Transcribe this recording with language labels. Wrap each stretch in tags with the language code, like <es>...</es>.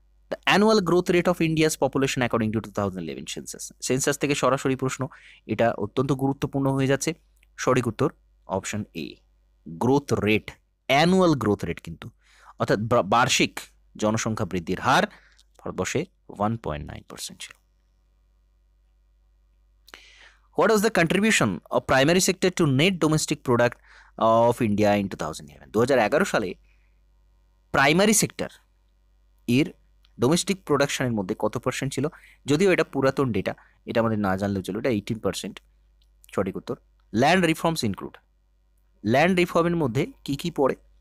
<en>the annual growth rate of India's population according to 2011 census</en> <bn>থেকে সরাসরি প্রশ্ন, এটা অত্যন্ত গুরুত্বপূর্ণ হয়ে যাচ্ছে। সঠিক উত্তর option A, growth rate, annual growth rate কিন্তু, অর্থাৎ বার্ষিক জনসংখ্যা বৃদ্ধির হার ভারতবর্ষে 1.9% ছিল।</bn> <en>What was the contribution of primary sector to net domestic product of India in 2011?</en> <bn>2011 সালে প্রাইমারি সেক্টর এর ডোমেস্টিক প্রোডাকশনের মধ্যে কত পার্সেন্ট ছিল? যদিও এটা পুরাতন ডেটা, এটা আমাদের না জানলেও চলো, এটা 18%। সঠিক উত্তর।</bn> <en>land reforms include,</en> <bn>ল্যান্ড রিফর্মের মধ্যে কি কি পড়ে?</bn>